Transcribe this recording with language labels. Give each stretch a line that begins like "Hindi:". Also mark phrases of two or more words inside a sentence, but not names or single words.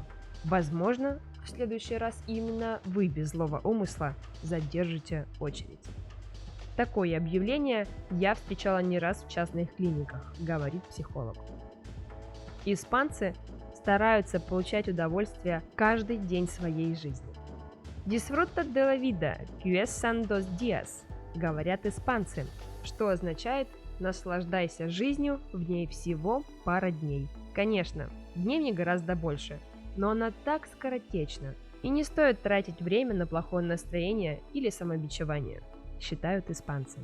Russian: Возможно, в следующий раз именно вы без злого умысла задержите очередь. Такое объявление я встречала не раз в частных клиниках, говорит психолог. Испанцы стараются получать удовольствие каждый день своей жизни.
Spanish: Disfruta de la vida, que son dos días,
Russian: говорят испанцы, что означает наслаждайся жизнью, в ней всего пара дней. Конечно, дней не гораздо больше, но она так скоротечна, и не стоит тратить время на плохое настроение или самобичевание, считают испанцы.